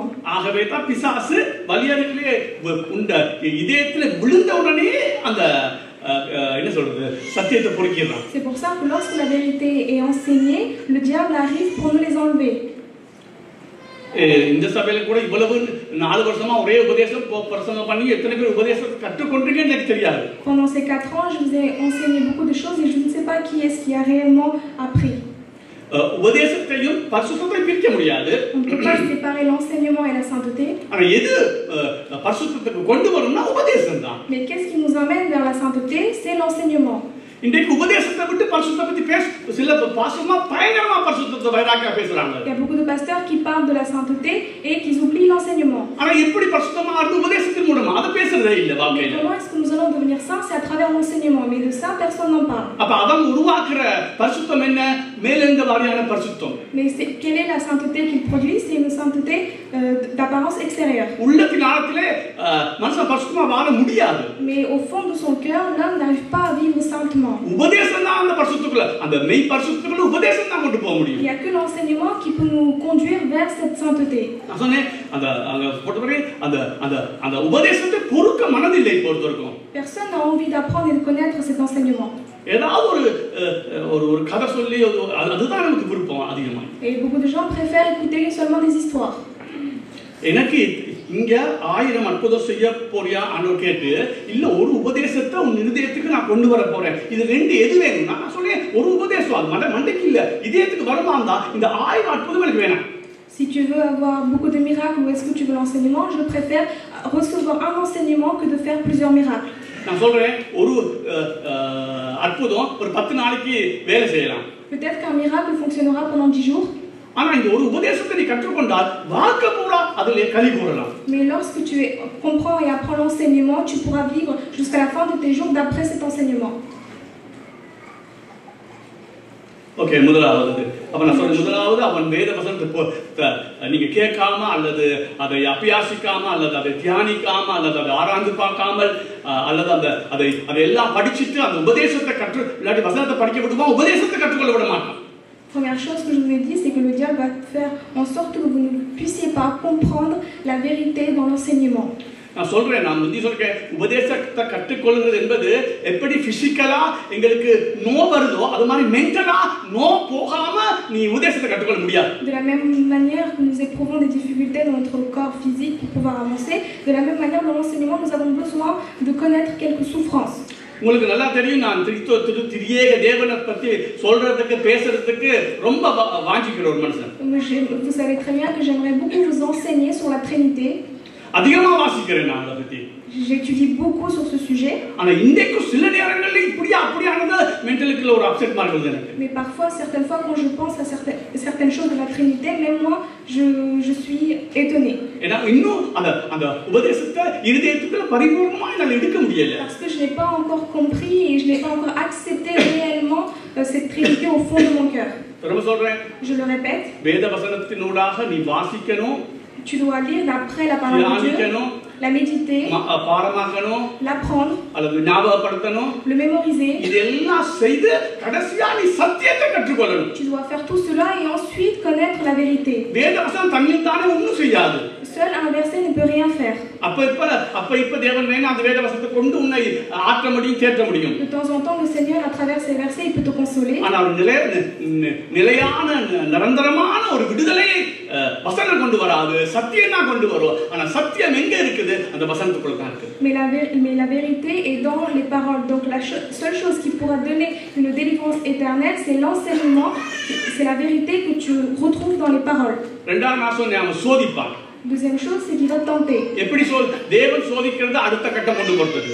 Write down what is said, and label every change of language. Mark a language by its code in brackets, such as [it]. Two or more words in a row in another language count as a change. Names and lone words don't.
[ta] ஆகவே தான் பிசாசு வலியறிலே உண்ட இதயத்துல விழுந்த உடனே அந்த என்ன சொல்றது சத்தியத்தை பொறுக்கிறான். [fr] C'est pour ça que lorsque la vérité est enseignée, le diable arrive pour nous les enlever. [ta] இந்த சபையில கூட இவ்வளவு 4 வருஷமா ஒரே உபதேசம் பிரசங்கம் பண்ணி எத்தனை பேர் உபதேசத்தை கற்றுக்கொண்டீங்கன்னு எனக்கு தெரியாது. [fr] Pendant ces 4 ans, je vous ai enseigné beaucoup de choses et je ne sais pas qui est-ce qui a réellement appris. [ta] உபதேசத்தையும் பரிசுத்தத்தையும் பிரிக்க முடியாது. [fr] On ne peut pas séparer l'enseignement et la sainteté. [ta] ஆனா எது பரிசுத்தத்துக்கு கொண்டு வரும்னா உபதேசம் தான். [fr] Mais qu'est-ce qui nous emmène vers la sainteté? C'est l'enseignement. [ta] இன்றைக்கு உபதேசத்தை விட்டு பரிசுத்தத்தை பத்தி பேச சில பாசமா பயங்கரமா பரிசுத்தத்தை வைராக்கியா பேசுறாங்க. [fr] Il y a beaucoup de pasteurs qui parlent de la sainteté et qui oublient l'enseignement. [ta] ஆனா எப்படி பரிசுத்தமா இருந்து உபதேசத்தின் மூலமா அத பேசுறதே இல்ல வாழ்க்கையில. [fr] Comment est-ce que nous allons devenir saints? C'est à travers l'enseignement, mais de ça personne n'en parle. [ta] அப்ப அவன் உருவாக்குற பரிசுத்தம் என்ன? மேலெந்த வாரியான பரிசுத்தம். [fr] Mais quelle est la sainteté qu'il produit? C'est une sainteté d'apparence extérieure. [ta] உள்ளத்தின் ஆழத்திலே மனுஷன் பரிசுத்தமா வாழ முடியாது. [fr] Mais au fond de son cœur, l'homme n'arrive pas à vivre saintement. [ta] உபதேசம் தான் அந்த பரிசுத்தத்துக்குள்ள, அந்த மெய் பரிசுத்தத்துக்குள்ள உபதேசம் தான் கொண்டு போக முடியும். [fr] Il y a que l'enseignement qui peut nous conduire vers cette sainteté. [ta] நான் சொன்னேன் அந்த பொறுத்தவரை அந்த உபதேசத்தை பொறுக்க மனதில்லை பொறுத்தவரைக்கும். [fr] Personne n'a envie d'apprendre et de connaître cet enseignement. [ta] ஏதாவது ஒரு கதை சொல்லி அதுதான் நமக்கு விருப்பம் அதிகமா. [fr] Et beaucoup de gens préfèrent écouter seulement des histoires. [ta] எனக்கு இங்க 1000 அற்புதம் செய்ய போறியா அன்னு கேட்டு இல்ல ஒரு உபதேசத்தை உன் இதயத்துக்கு நான் கொண்டு வர போறேன், இது ரெண்டு எது வேணும்னா நான் சொல்றேன் ஒரு உபதேசம் அது மண்டைக்கு இல்ல இதயத்துக்கு வருமா இருந்தா இந்த 1000 அற்புதம் எனக்கு வேணாம். [fr] Si tu veux avoir beaucoup de miracles ou est-ce que tu veux l'enseignement, je préfère recevoir un enseignement que de faire plusieurs miracles. [ta] நான் சொல்றேன் ஒரு அற்புதம் ஒரு 10 நாளைக்கு வேலை செய்யலாம். [fr] Peut-être qu'un miracle fonctionnera pendant 10 jours. [ta] ஆனா இந்த ஒரு உபதேசத்தை நீ கற்றுக்கொண்டால் வாழ்க்கை பூரா அதிலே களி கூறலாம். [fr] Mais lorsque tu comprends et apprends l'enseignement, tu pourras vivre jusqu'à la fin de tes jours d'après cet enseignement. [ta] ஓகே, முதலாவது அப்ப நான் சொல்றேன், முதலாவது அவன் வேத வசனத்தை நீங்க கேட்காம அல்லது அதை அபியாசிக்காம அல்லது அதை தியானிக்காம அல்லது அதை ஆராய்ந்து பார்க்காமல் அல்லது அதை எல்லாம் படிச்சுட்டு அந்த உபதேசத்தை கற்று இல்லாட்டி வசனத்தை படிக்க விடுமா உபதேசத்தை கற்றுக்கொள்ள விட மாட்டான். [fr] Première chose que je vous ai dit, c'est que le diable va faire en sorte que vous ne puissiez pas comprendre la vérité dans l'enseignement. [ta] நான் சொல்றேன், நான் முந்தி சொல்றேன், உபதேசத்தை கற்றுக்கொள்கிறது என்பது எப்படி பிசிக்கலா எங்களுக்கு நோ வருதோ அது மாதிரி மென்டலா நோ போகாம நீ உபதேசத்தை கற்றுக்கொள்ள முடியாது. [fr] De la même manière que nous éprouvons des difficultés dans notre corps physique pour pouvoir avancer, de la même manière dans l'enseignement nous avons besoin de connaître quelques souffrances. [ta] உங்களுக்கு நல்லா தெரியும், நான் திரியேக தேவனை பத்தி சொல்றதுக்கு பேசுறதுக்கு ரொம்ப வாஞ்சிக்கிற ஒரு மனுஷன். [fr] Vous savez très bien que j'aimerais beaucoup vous enseigner sur la Trinité. [ta] அதிகமா வாசிக்கிறேன் நான் அதை பத்தி. [fr] J'étudie beaucoup sur ce sujet. [ta] ஆனா இன்றைக்கு சில நேரங்களில் இப்படியா அப்படியானது மென்டலுக்குள்ள ஒரு அப்செட் மாறுது எனக்கு. [fr] Mais parfois, certaines fois, quand je pense à certaines choses de la Trinité, même moi, je suis étonnée. [ta] ஏன்னா இன்னும் அந்த உபதேசத்தை இதயத்துக்குள்ள பரிபூர்ணமா என்னால எடுக்க முடியல. [fr] Parce que je n'ai pas encore compris et je n'ai pas encore accepté réellement cette Trinité au fond de mon cœur. [ta] திரும்ப சொல்றேன், [fr] Je le répète, [ta] வேத வசனத்தினூடாக நீ வாசிக்கணும், [fr] tu dois lire d'après la parole de Dieu, [ta] தியானிக்கணும், [fr] la méditer, [ta] பாடமாக்கணும் [fr] l'apprendre, [ta] அல்லது ஞாபகப்படுத்தணும். [fr] le mémoriser. [ta] இதெல்லாம் செய்து கடைசியா நீ சத்தியத்தை கற்றுக்கொள்ளணும். [fr] Tu dois faire tout cela et ensuite connaître la vérité. [ta] வேத வசனம் தன்னில் தானே ஒன்றும் செய்யாது. [fr] Seul un verset ne peut rien faire. [ta] அப்ப தேவன் வேணா அந்த வேத வசனத்தை கொண்டு உன்னை ஆற்ற முடியும், தேற்ற முடியும். [fr] De temps en temps, le Seigneur, à travers ces versets, il peut te consoler. [ta] ஆனா ஒரு நிலையான நிரந்தரமான ஒரு விடுதலையை வசனம் கொண்டு வராது, சத்தியம் தான் கொண்டு வரும். ஆனா சத்தியம் எங்க இருக்குது? அந்த வசனத்துக்குள்ள தான் இருக்கு. [fr] Mais la vérité est dans les paroles. Donc la seule chose qui pourra donner une délivrance éternelle, c'est l'enseignement, c'est la vérité que tu retrouves dans les paroles. [ta] ரெண்டாவது நான் சொன்னேன், அவன் சோதிப்பான். [fr] Deuxième chose, c'est qu'il va tenter. [ta] எப்படி தேவன் சோதிக்கிறது அடுத்த கட்டம் கொண்டு போறது.